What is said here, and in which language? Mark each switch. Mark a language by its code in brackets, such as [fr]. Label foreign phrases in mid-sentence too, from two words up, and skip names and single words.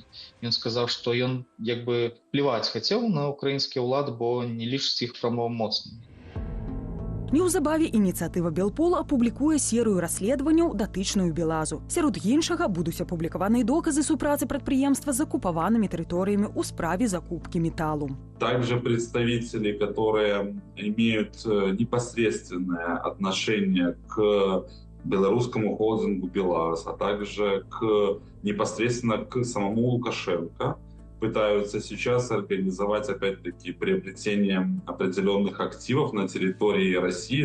[be] Ён сказаў, што ён плеваць хацеў на украінскія ўлады, бо не лічыць іх прамавамоцнымі. Неўзабаве ініцыятыва Белпол апублікуе серыю расследаванняў, датычную Белазу. Сярод іншага будуць апублікаваныя доказы супрацы прадпрыемства з акупаванымі тэрыторыямі ў справе закупкі металлу. [ru] Также представители, которые имеют непосредственное отношение к белорусскому холдингу «БелАЗ», а также непосредственно к самому Лукашенко, пытаются сейчас организовать, опять-таки, приобретение определенных активов на территории России